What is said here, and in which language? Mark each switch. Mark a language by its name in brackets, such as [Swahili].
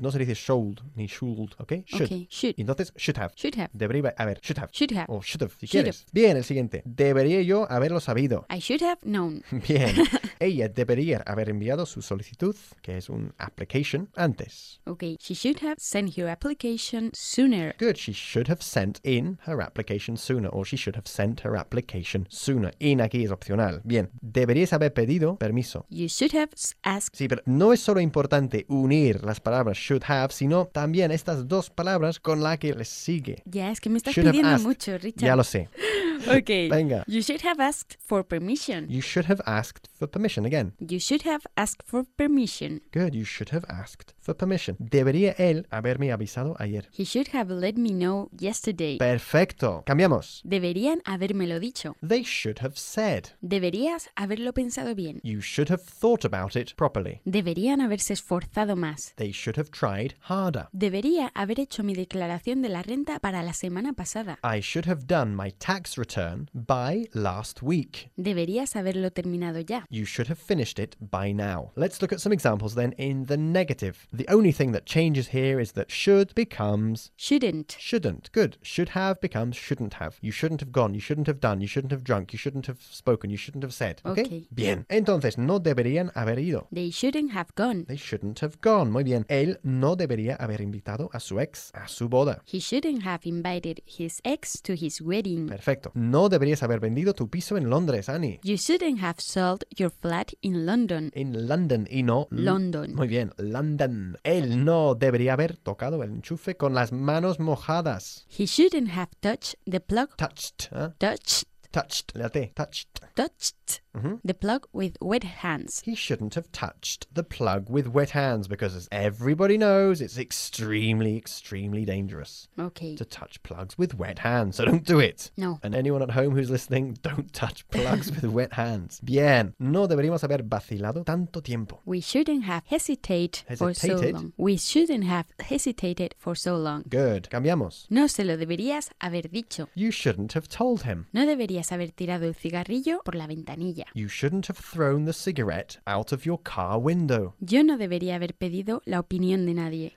[Spanish] No se dice should ni should, ¿ok? Should. [English] Okay. Should. Entonces, should have. Should have. [Spanish] Debería haber. [English] Should have. Should have. [Spanish] O should have, si quieres. Bien, el siguiente. Debería yo haberlo sabido. [English] I should have known. [Spanish] Bien. Ella debería haber enviado su solicitud, que es un application, antes. [English] Okay. She should have sent her application sooner. Good. She should have sent in her application sooner, or she should have sent her application sooner. [Spanish] In aquí es opcional. Bien. Deberías haber pedido permiso. [English] You should have asked. [Spanish] Sí, pero no es solo importante unir las palabras should have, sino también estas dos palabras con la que les sigue. Ya, es que me estás should pidiendo mucho, Richard. Ya lo sé. [English] Okay. [Spanish] Venga. [English] You should have asked for permission. You should have asked for permission again. You should have asked for permission. Good. You should have asked for permission. [Spanish] Debería él haberme avisado ayer. [English] He should have let me know yesterday. [Spanish] Perfecto. Cambiamos. Deberían habérmelo dicho. [English] They should have said. [Spanish] Deberías haberlo pensado bien. [English] You should have thought about it properly. [Spanish] Deberían haberse esforzado más. [English] They should have tried harder. [Spanish] Debería haber hecho mi declaración de la renta para la semana pasada. [English] I should have done my tax return by last week. [Spanish] Deberías haberlo terminado ya. [English] You should have finished it by now. Let's look at some examples then in the negative. The only thing that changes here is that should becomes shouldn't. Shouldn't. Good. Should have becomes shouldn't have. You shouldn't have gone. You shouldn't have done. You shouldn't have drunk. You shouldn't have spoken. You shouldn't have said. Okay. [Spanish] Bien. Entonces, no deberían haber ido. [English] They shouldn't have gone. They shouldn't have gone. [Spanish] Muy bien. Él no debería haber invitado a su ex a su boda. [English] He shouldn't have invited his ex to his wedding. [Spanish] Perfecto. No deberías haber vendido tu piso en Londres, Annie. [English] You shouldn't have sold your flat in London. [Spanish] In London y no [English] London. [Spanish] Muy bien. London. Él no debería haber tocado el enchufe con las manos mojadas. [English] He shouldn't have touched the plug. Touched. ¿Eh? Touched. Touched. La T. Touched. Touched. Mm-hmm. The plug with wet hands. He shouldn't have touched the plug with wet hands because, as everybody knows, it's extremely, extremely dangerous. Okay. To touch plugs with wet hands. So don't do it. No. And anyone at home who's listening, don't touch plugs with wet hands. [Spanish] Bien. No deberíamos haber vacilado tanto tiempo. [English] We shouldn't have hesitated for so long. We shouldn't have hesitated for so long. Good. Cambiamos. [Spanish] No se lo deberías haber dicho. [English] You shouldn't have told him. [Spanish] No deberías haber tirado el cigarrillo por la ventanilla. [English] You shouldn't have thrown the cigarette out of your car window. [Spanish] Yo no debería haber pedido la opinión de nadie.